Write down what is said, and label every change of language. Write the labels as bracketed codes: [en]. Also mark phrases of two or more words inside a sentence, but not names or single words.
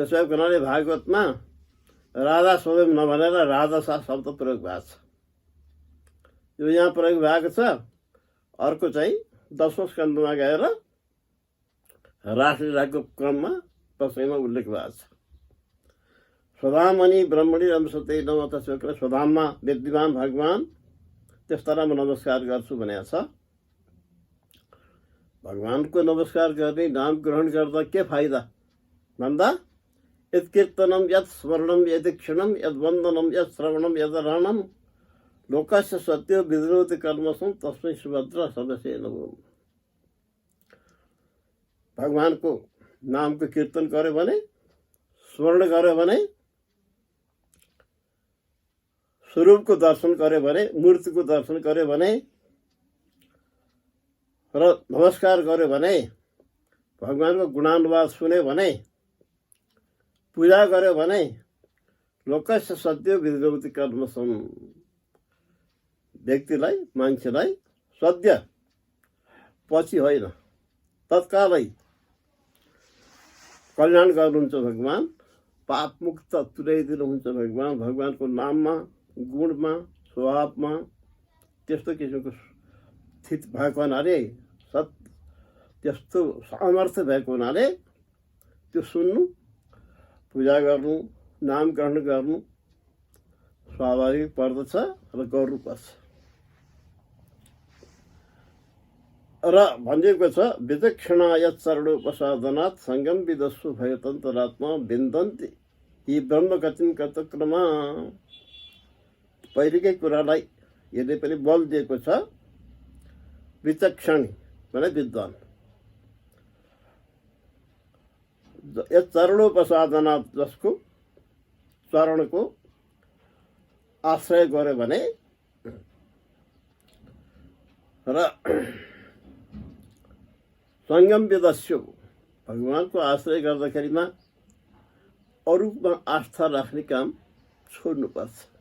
[ne] त्यसै हुनाले भागवतमा राधा स्वयं नभनेर राजसा शब्द प्रयोग भएको छ। यो यहाँ प्रयोग भएको छ। अर्को चाहिँ 10औं स्कन्धमा गएर रासलीलाको क्रममा दशैँमा उल्लेख भएको छ। [sa] स्वधामनि ब्रह्मणी रमसते नमत शुक्र, [ne] स्वधाममा विद्यमान भगवान त्यस्तालाई म नमस्कार गर्छु भनेको छ। भगवानको नमस्कार गर्ने, नाम ग्रहण गर्दा के फाइदा भन्दा [sa] यत् कीर्तनम यत् स्मरणम यदीक्षणम यद वन्दनम यद श्रवणम यदरणम लोकस्य सत्य विद्रोति कर्मसं तस्मै सुभद्र सदस्य नमो। [ne] भगवानको नामको कीर्तन गर्यो भने, स्मरण गर्यो भने, स्वरूपको दर्शन गर्यो भने, मूर्तिको दर्शन गर्यो भने र नमस्कार गर्यो भने, भगवानको गुणानुवाद सुन्यो भने, पूजा गर्यो भने [sa] लोकस्य सद्यो विद्रोति कर्मसं, [ne] व्यक्तिलाई, मान्छेलाई सद्य पछि होइन तत्कालै कल्याण गर्नुहुन्छ भगवान। पापमुक्त तुल्याइदिनुहुन्छ भगवान। भगवानको नाममा, गुणमा, स्वभावमा त्यस्तो किसिमको स्थिति भएको हुनाले, त्यस्तो सामर्थ्य भएको हुनाले त्यो सुन्नु, पूजा गर्नु, नाम ग्रहण गर्नु स्वाभाविक पर्दछ र गर्नुपर्छ। र भनिएको छ [sa] विचक्षणा यत् चरणोपसादनात् सङ्गम विदस्सु भयतन्तरात्मा विन्दन्ति यी ब्रह्मगतिं कतक्रमा। [ne] पहिलेकै कुरालाई यदि पनि बल दिएको छ। विचक्षणी भने विद्वान। [sa] यत् चरणोपसादनात्, [ne] जसको चरणको आश्रय गर्यो भने र [sa] सङ्गम विदस्यु, [ne] भगवानको आश्रय गर्दाखेरिमा अरूमा आस्था राख्ने काम छोड्नुपर्छ।